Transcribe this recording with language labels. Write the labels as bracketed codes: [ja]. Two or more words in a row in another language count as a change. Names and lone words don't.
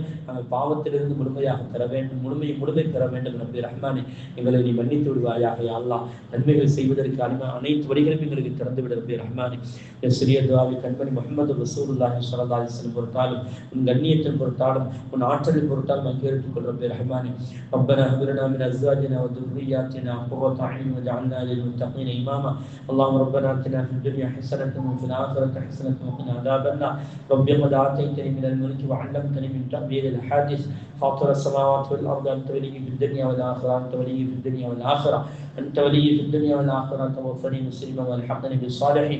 [ta] நாங்கள் பாவத்திலிருந்து முழுமையாக பெற வேண்டும், முழுமை பெற வேண்டும் ரப்பே ரஹ்மானே. எங்களை நீ மன்னித்து விடுவாயாக அல்லாஹ். நன்மைகள் செய்வதற்கு அனைத்து வழிகளும் எங்களுக்கு திறந்து விட ரப்பே ரஹ்மானே. சிறிய துஆவை கண்மணி முஹம்மது [ar] رسول الله صلى الله عليه وسلم [ta] பொறுத்தாலும் உன் கண்ணியத்தின் பொறுத்தாலும் உன் ஆற்றலின் பொறுத்தாலும் அங்கீகரித்துக் கொள் ரப்பே ரஹ்மானே. [ar] ربنا هب لنا من ازواجنا وذرياتنا قرة اعين واجعلنا للمتقين اماما. اللهم ربنا اتنا في الدنيا حسنة وفي الآخرة حسنة وقنا عذاب النار. ربي قد آتيتني من الملك وعلمتني من تأويل الأحاديث فاطر السماوات والأرض أنت ولي في الدنيا والآخرة أنت ولي في الدنيا والآخرة أنت ولي في الدنيا والآخرة توفني مسلما والحقني بالصالحين.